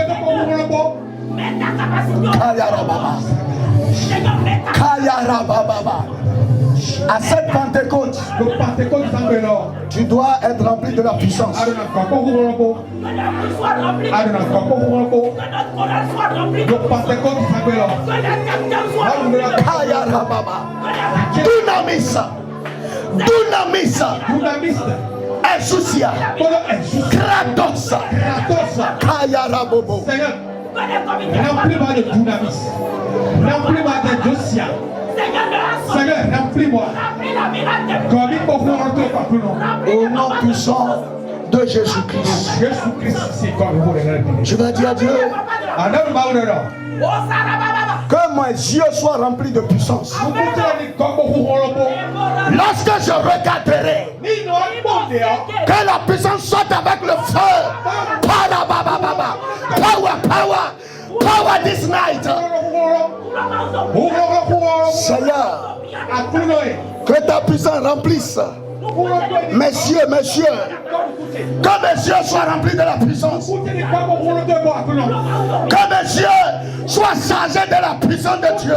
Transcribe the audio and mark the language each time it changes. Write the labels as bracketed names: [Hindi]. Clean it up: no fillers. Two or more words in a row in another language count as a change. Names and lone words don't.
[French] Kayara Baba. Kayara Baba. À cette Pentecôte, tu dois être rempli de la puissance. Kayara Baba. Dunamisa. Insoucia. Kratos. Kayara Bobo. Remplis-moi de Dunamis. Remplis-moi de Josia. Seigneur, remplis-moi. Au nom puissant de Jésus-Christ. Tu vas dire à Dieu que mes yeux soient remplis de puissance. Lorsque je regarderai, que la puissance sorte avec le feu. [English] Power this night. [French] Seigneur, que ta puissance remplisse. Messieurs, que mes yeux soient remplis de la puissance. Que mes yeux soient chargés de la puissance de Dieu.